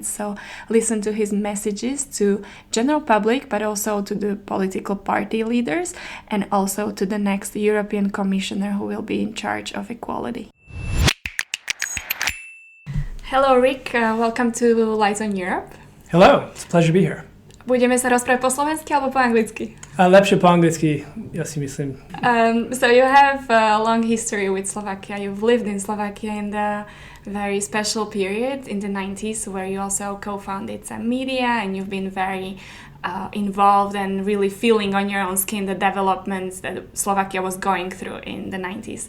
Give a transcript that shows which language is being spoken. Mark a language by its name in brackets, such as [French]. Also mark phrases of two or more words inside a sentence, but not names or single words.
[English] So listen to his messages to general public, but also to the political party leaders and also to the next European Commissioner who will be in charge of equality. Hello Rick, welcome to Lights on Europe. Hello, it's a pleasure to be here. [Slovak] Budeme sa rozprávať po slovensky alebo po anglicky? Lepšie po anglicky, ja si myslím. [English] So you have a long history with Slovakia. You've lived in Slovakia in the very special period in the 90s, where you also co-founded some media and you've been very involved and really feeling on your own skin the developments that Slovakia was going through in the 90s.